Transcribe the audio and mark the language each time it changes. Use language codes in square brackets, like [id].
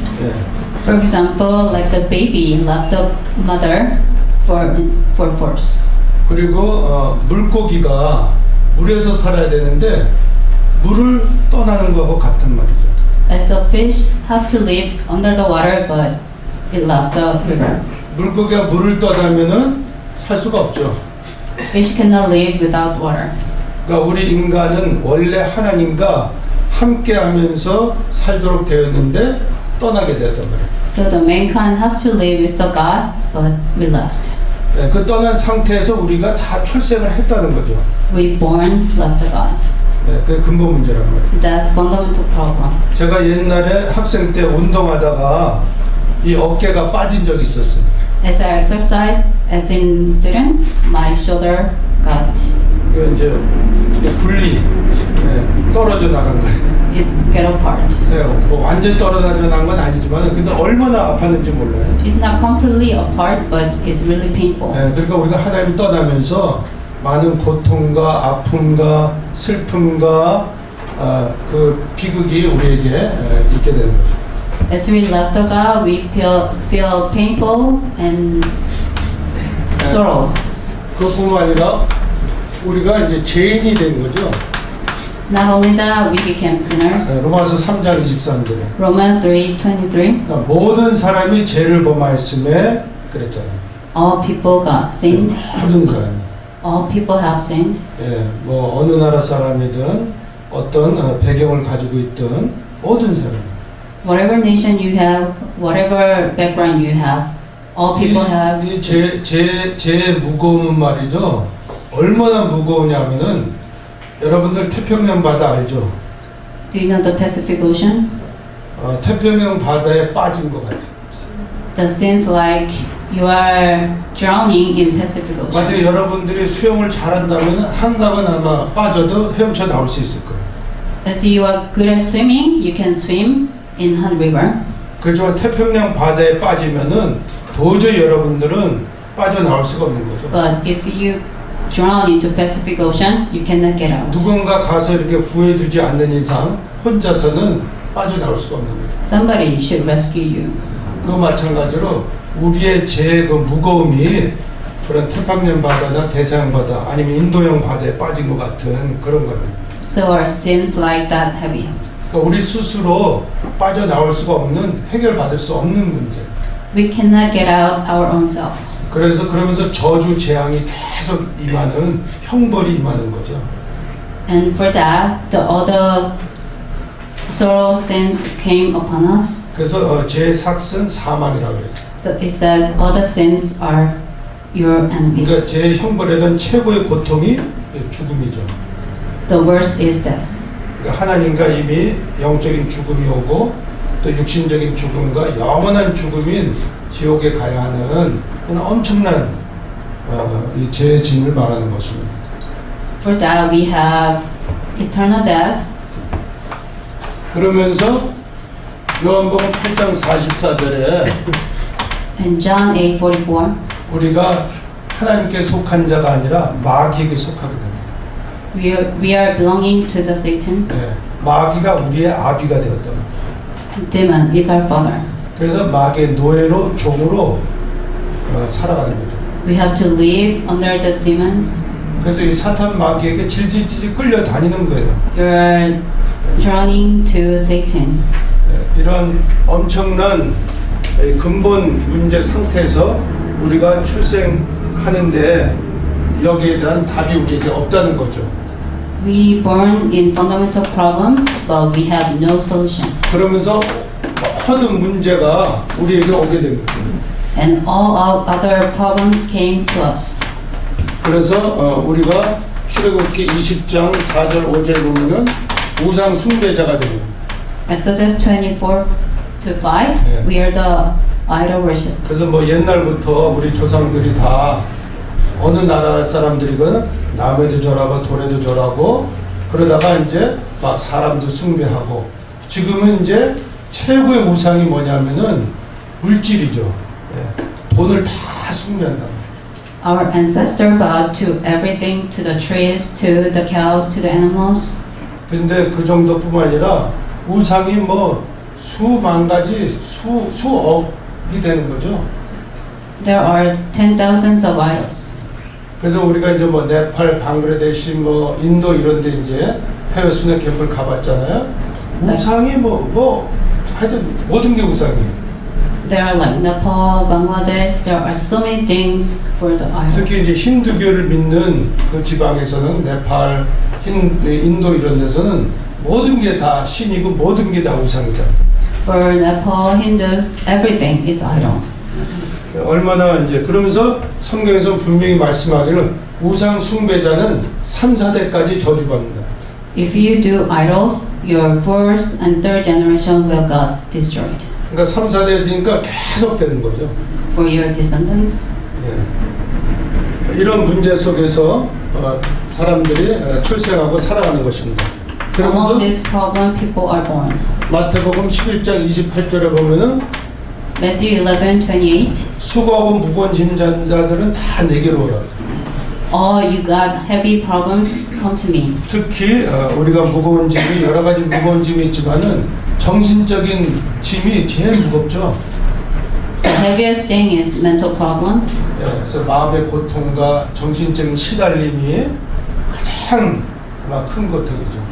[ko] 예. [en] For example, like the baby left the mother for force. [ko] 그리고 물고기가 물에서 살아야 되는데 물을 떠나는 거하고 같은 말이죠. [en] As the fish has to live under the water, but it left the river. [ko] 물고기가 물을 떠나면은 살 수가 없죠. [en] Fish cannot live without water. [ko] 그러니까 우리 인간은 원래 하나님과 함께하면서 살도록 되었는데 떠나게 되었단 말이에요. [en] So the mankind has to live with the God, but we left. [ko] 네, 그 떠난 상태에서 우리가 다 출생을 했다는 거죠. [en] We born, left the God. [ko] 네, 그게 근본 문제란 말이에요. [en] That's fundamental problem. [ko] 제가 옛날에 학생 때 운동하다가 이 어깨가 빠진 적이 있었어요. [en] As I exercise as in student, my shoulder got [ko] 그 이제 분리, 네, 떨어져 나간 거예요. [en] is get apart. [ko] 네, 뭐 완전 떨어져 나간 건 아니지만 근데 얼마나 아팠는지 몰라요. [en] It's not completely apart, but it's really painful. [ko] 네, 그러니까 우리가 하나님 떠나면서 많은 고통과 아픔과 슬픔과 그 비극이 우리에게 있게 되는 거죠. [en] As we left the God, we feel painful and sorrow. [ko] 그뿐만 아니라 우리가 이제 죄인이 된 거죠. [en] Not only that, we became sinners. [ko] 로마서 3장 23절에 [en] Romans 3:23. [ko] 그러니까 모든 사람이 죄를 범하였음에 그랬잖아요. [en] All people got sinned. [ko] 모든 사람이. [en] All people have sinned. [ko] 예, 뭐 어느 나라 사람이든 어떤 배경을 가지고 있든 모든 사람. [en] Whatever nation you have, whatever background you have, all people have. [ko] 이제 무거운 말이죠. 얼마나 무거우냐면은 여러분들 태평양 바다 알죠? [en] Do you know the Pacific Ocean? [ko] 태평양 바다에 빠진 것 같아요. [en] That seems like you are drowning in Pacific Ocean. [ko] 만약에 여러분들이 수영을 잘한다면 한강은 아마 빠져도 헤엄쳐 나올 수 있을 거예요. [en] As you are good at swimming, you can swim in Han River. [ko] 그렇지만 태평양 바다에 빠지면은 도저히 여러분들은 빠져나올 수가 없는 거죠. [en] But if you drown into Pacific Ocean, you cannot get out. [ko] 누군가 가서 이렇게 구해주지 않는 이상 혼자서는 빠져나올 수가 없는 거죠. [en] Somebody should rescue you. [ko] 그 마찬가지로 우리의 죄의 그 무거움이 그런 태평양 바다나 대서양 바다 아니면 인도양 바다에 빠진 것 같은 그런 겁니다. [en] So our sins like that heavy. [ko] 그러니까 우리 스스로 빠져나올 수가 없는 해결받을 수 없는 문제. [en] We cannot get out our own self. [ko] 그래서 그러면서 저주 재앙이 계속 임하는 형벌이 임하는 거죠. [en] And for that, the other sorrow sins came upon us. [ko] 그래서 제 삭은 사망이라고 해요. [en] So it says other sins are your enemy. [ko] 그러니까 제 형벌에 대한 최고의 고통이 죽음이죠. [en] The worst is death. [ko] 그러니까 하나님과 이미 영적인 죽음이 오고 또 육신적인 죽음과 영원한 죽음인 지옥에 가야 하는 그런 엄청난 이 죄의 짐을 말하는 것입니다. [en] For that we have eternal death. [ko] 그러면서 요한복음 8장 44절에 [en] And John 8:44. [ko] 우리가 하나님께 속한 자가 아니라 마귀에게 속하게 됩니다. [en] We are belonging to the Satan. [ko] 네, 마귀가 우리의 아비가 되었다. [en] Demon is our father. [ko] 그래서 마귀의 노예로 종으로 살아가는 거죠. [en] We have to live under the demons. [ko] 그래서 이 사탄 마귀에게 질질질 끌려다니는 거예요. [en] You're drowning to Satan. [ko] 네, 이런 엄청난 이 근본 문제 상태에서 우리가 출생하는데 여기에 대한 답이 우리에게 없다는 거죠. [en] We born in fundamental problems, but we have no solution. [ko] 그러면서 모든 문제가 우리에게 오게 됩니다. [en] And all our other problems came to us. [ko] 그래서 우리가 출애굽기 20장 4절 5절 보면은 우상 숭배자가 됩니다. [en] Exodus 24 to 5, Yeah. we are the idol worship. [ko] 그래서 뭐 옛날부터 우리 조상들이 다 어느 나라 사람들이거든 남에도 절하고 돌에도 절하고 그러다가 이제 막 사람도 숭배하고 지금은 이제 최고의 우상이 뭐냐면은 물질이죠. 예. 돈을 다 숭배한다. [en] Our ancestor bowed to everything, to the trees, to the cows, to the animals. [ko] 근데 그 정도뿐만 아니라 우상이 뭐 수만 가지 수억이 되는 거죠. [en] There are 10,000s of idols. [ko] 그래서 우리가 이제 뭐 네팔, 방글라데시, 뭐 인도 이런 데 이제 해외 순회 캠프를 가봤잖아요. 우상이 하여튼 모든 게 우상이에요. [en] There are like Nepal, Bangladesh, there are so many things for the [ko] 특히 [en] idols. [ko] 이제 힌두교를 믿는 그 지방에서는 네팔, 인도 이런 데서는 모든 게 다 신이고 모든 게 다 우상이다. [en] For Nepal, Hindus, everything is idol. [ko] 얼마나 이제 그러면서 성경에서 분명히 말씀하기를 우상 숭배자는 3, 4대까지 저주받는다. [en] If you do idols, your first and third generation will get destroyed. [ko] 그러니까 3, 4대 되니까 계속 되는 거죠. [en] For your descendants. [ko] 예. 이런 문제 속에서 사람들이 출생하고 살아가는 것입니다. 그러면서 [en] Among this problem, people are born. [ko] 마태복음 11장 28절에 보면은 [en] Matthew 11:28. [ko] 수고하고 무거운 짐 진 자들은 다 내게로 오라. [en] All you got heavy problems, come to me. [ko] 특히 우리가 무거운 짐이 여러 가지 무거운 짐이 있지만은 정신적인 짐이 제일 무겁죠. [en] The heaviest thing is mental problem. [ko] 예, 그래서 마음의 고통과 정신적인 시달림이 가장 큰 것들이죠.